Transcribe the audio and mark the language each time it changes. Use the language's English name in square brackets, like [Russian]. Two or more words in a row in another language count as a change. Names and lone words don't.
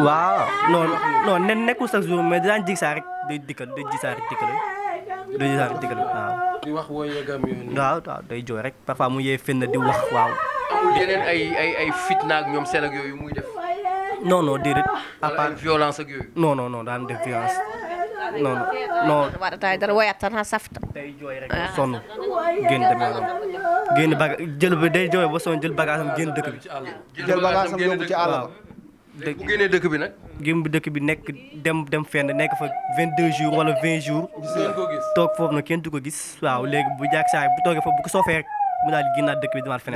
[Wolof] waaw non nekkul [French] chaque jour [Wolof] mais daan jig saa rek day dikkal day ji saa rek dikkal waaw di wax wooy yegam yooyu. waaw day jooy rek parfois mu yee fenn di wax waaw amul yeneen ay fitna ak ñoom seen ak yooyu muy def non déedéet à wala part ay violence ak yooyu non daan def violence non [Fula] waɗata dara woyat tan ha safta [Wolof] day jooy rek ba sonn génn dem yoonam génn jël ba day jooy ba sonn jël bagage am génn dëkk bi jël bagage am yóbbu ci àll ba bu génnee dëkk bi nag génn bi dëkk bi nekk dem fenn nekk fa 22 jours wala 20 jours gis ngeen ko gis. toog foofu nag kenn du ko gis waaw léegi bu jàkk saa bu toogee foofu bu ko soofee rek mu daal di génnaat dëkk bi demaat feneen